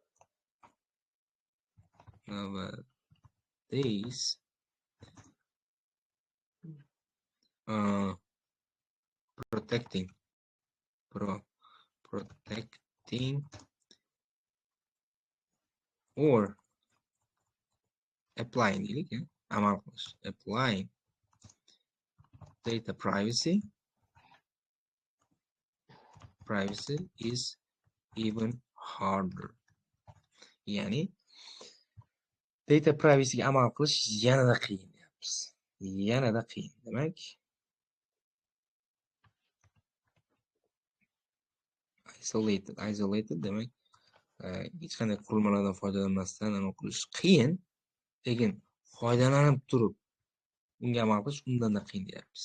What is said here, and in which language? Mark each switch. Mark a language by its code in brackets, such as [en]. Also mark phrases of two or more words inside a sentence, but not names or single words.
[en] nowadays, protecting or applying applying data privacy is even harder. [uz] Ya'ni [en] data privacyga [uz] amal qilish yanada qiyin deyapmiz. Yanada qiyin. Demak, isolated demak hech qanday qurilmalardan foydalanmasdan amal qilish qiyin, lekin foydalanib turib unga amal qilish undan-da qiyin deyapmiz.